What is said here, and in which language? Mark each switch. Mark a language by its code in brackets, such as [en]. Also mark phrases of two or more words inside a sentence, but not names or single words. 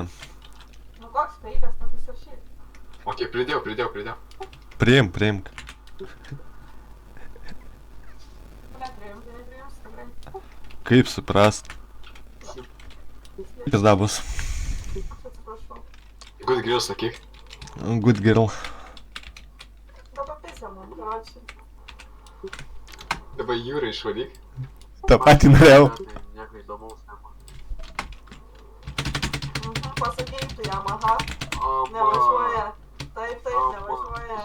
[lt] Nu koks feikas, nu tai rašyk. Ok, pridėjau. Priimk. Nepriims, tikrai. Kaip suprast? Kas dar bus? Atsiprašau. [en] Good grill, [lt] sakyk. [en] Good girl. [lt] Dabar taisė man, karočiui. Dabar jūrą išvalyk. Ta patį norėjau. Nieko įdomaus nema. Pasakyk tu jam, aha. Aman. Nevažiuoja. Taip, nevažiuoja.